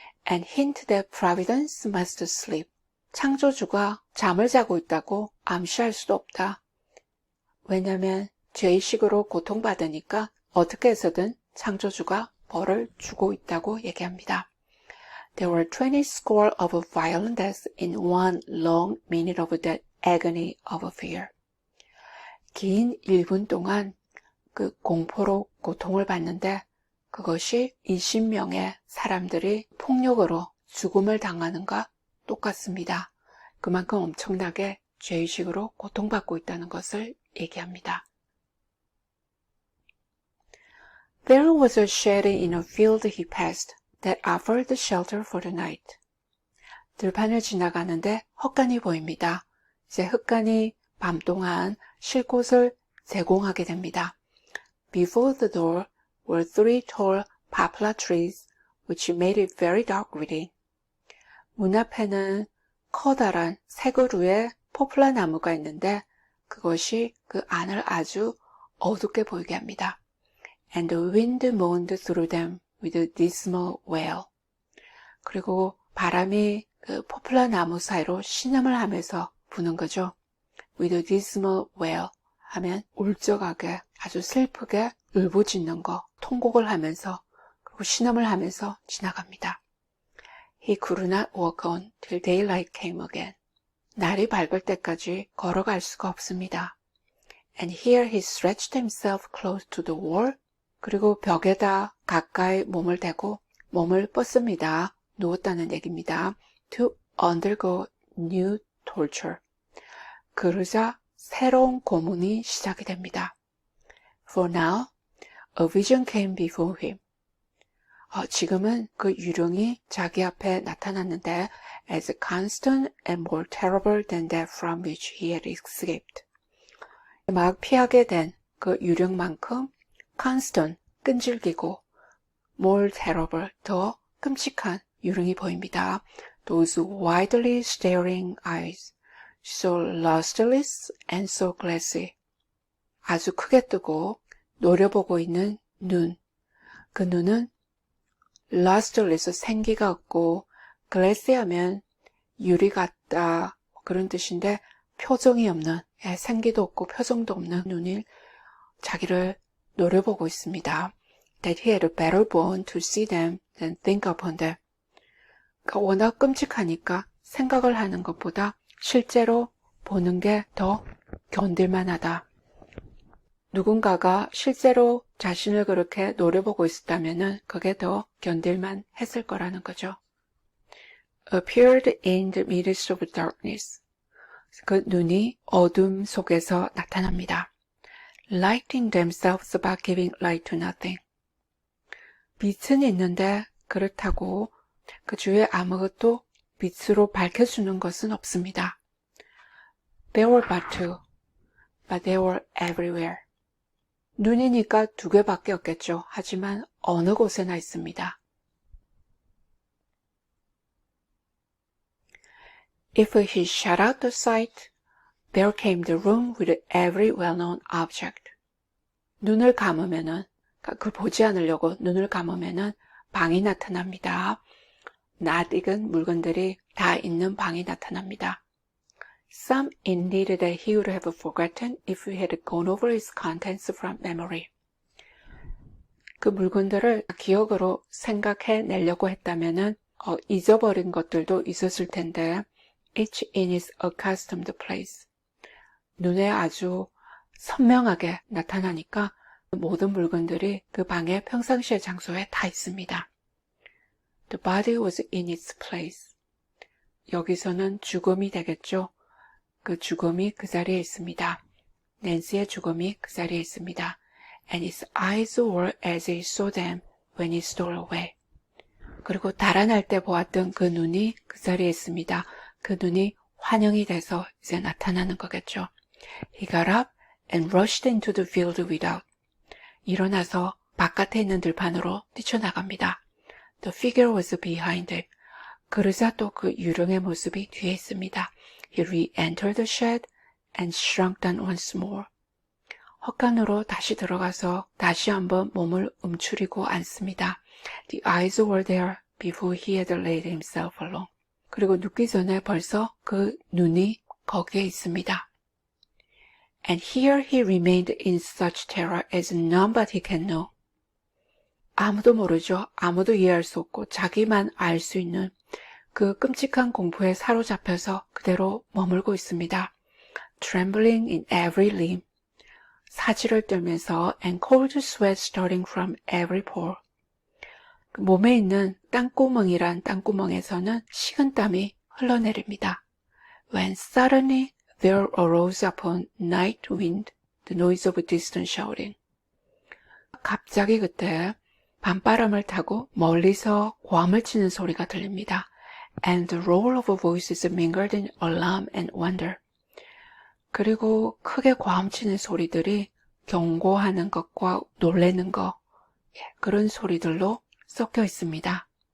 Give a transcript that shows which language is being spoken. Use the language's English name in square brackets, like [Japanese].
[English] And hint that providence must sleep. [Korean] 창조주가 잠을 자고 있다고 암시할 수도 없다. 왜냐하면 죄의식으로 고통받으니까 어떻게 해서든 창조주가 벌을 주고 있다고 얘기합니다. [English] There were 20 score of violent deaths in one long minute of that agony of fear. [Korean] 긴 1분 동안 그 공포로 고통을 받는데 그것이 20명의 사람들이 폭력으로 죽음을 당하는가 똑같습니다. 그만큼 엄청나게 죄의식으로 고통받고 있다는 것을 얘기합니다. [English] There was a shed in a field he passed that offered shelter for the night. [Korean] 들판을 지나가는데 헛간이 보입니다. 이제 헛간이 밤 동안 쉴 곳을 제공하게 됩니다. [English] Before the door were 3 tall poplar trees, which made it very dark within. [Korean] 문 앞에는 커다란 3그루의 포플라 나무가 있는데 그것이 그 안을 아주 어둡게 보이게 합니다. [English] And the wind moaned through them with a dismal wail. [Korean] 그리고 바람이 그 포플라 나무 사이로 신음을 하면서 부는 거죠. [English] With a dismal wail [Korean] 하면 울적하게 아주 슬프게 울부짖는 거, 통곡을 하면서 그리고 신음을 하면서 지나갑니다. [English] He could not walk on till daylight came again. [Korean] 날이 밝을 때까지 걸어갈 수가 없습니다. [English] And here he stretched himself close to the wall. [Korean] 그리고 벽에다 가까이 몸을 대고 몸을 뻗습니다. 누웠다는 얘기입니다. [English] To undergo new torture. [Korean] 그러자 새로운 고문이 시작이 됩니다. [English] For now, a vision came before him. [Korean] 지금은 그 유령이 자기 앞에 나타났는데 [English] as constant and more terrible than that from which he had escaped. [Korean] 막 피하게 된 그 유령만큼 constant, 끈질기고 more terrible, 더 끔찍한 유령이 보입니다. [English] Those widely staring eyes, so lustreless and so glassy. [Korean] 아주 크게 뜨고 노려보고 있는 눈. 그 눈은 lustreless, 생기가 없고 glassy 하면 유리 같다 그런 뜻인데 표정이 없는, 생기도 없고 표정도 없는 눈이 자기를 노려보고 있습니다. [English] That he had a better bone to see them than think upon them. [Korean] 그러니까 워낙 끔찍하니까 생각을 하는 것보다 실제로 보는 게 더 견딜만하다. 누군가가 실제로 자신을 그렇게 노려보고 있었다면 그게 더 견딜만 했을 거라는 거죠. [English] Appeared in the midst of darkness. [Korean] 그 눈이 어둠 속에서 나타납니다. [English] Lighting themselves by giving light to nothing. [Korean] 빛은 있는데 그렇다고 그 주위에 아무것도 빛으로 밝혀주는 것은 없습니다. [English] There were but two, but they were everywhere. [Korean] 눈이니까 두 개밖에 없겠죠. 하지만 어느 곳에나 있습니다. [English] If he shut out the sight, there came the room with every well-known object. [Korean] 눈을 감으면은, 그걸 보지 않으려고 눈을 감으면은 방이 나타납니다. 낯익은 물건들이 다 있는 방이 나타납니다. [English] Some indeed that he would have forgotten if he had gone over his contents from memory. [Korean] 그 물건들을 기억으로 생각해 내려고 했다면은 잊어버린 것들도 있었을 텐데 [English] each in its accustomed place. [Korean] 눈에 아주 선명하게 나타나니까 모든 물건들이 그 방의 평상시의 장소에 다 있습니다. [English] The body was in its place. [Korean] 여기서는 죽음이 되겠죠. 그 죽음이 그 자리에 있습니다. 낸시의 죽음이 그 자리에 있습니다. [English] And its eyes were as he saw them when he stole away. [Korean] 그리고 달아날 때 보았던 그 눈이 그 자리에 있습니다. 그 눈이 환영이 돼서 이제 나타나는 거겠죠. [English] He got up and rushed into the field without. [Korean] 일어나서 바깥에 있는 들판으로 뛰쳐나갑니다. [English] The figure was behind him. [Korean] 그러자 또 그 유령의 모습이 뒤에 있습니다. [English] He re-entered the shed and shrunk down once more. [Korean] 헛간으로 다시 들어가서 다시 한번 몸을 움츠리고 앉습니다. [English] The eyes were there before he had laid himself alone. [Korean] 그리고 눕기 전에 벌써 그 눈이 거기에 있습니다. [English] And here he remained in such terror as none but he can know. [Korean] 아무도 모르죠. 아무도 이해할 수 없고 자기만 알 수 있는 그 끔찍한 공포에 사로잡혀서 그대로 머물고 있습니다. [English] Trembling in every limb. [Korean] 사지를 떨면서 [English] and cold sweat starting from every pore. [Korean] 몸에 있는 땅구멍이란 땅구멍에서는 식은땀이 흘러내립니다. [English] When suddenly there arose upon night wind the noise of distant shouting. [Korean] 갑자기 그때 밤바람을 타고 멀리서 고함을 치는 소리가 들립니다. [English] And the roll of voices mingled in alarm and wonder. [Korean] 그리고 크게 고함치는 소리들이 경고하는 것과 놀라는 것, 그런 소리들로 섞여 있습니다.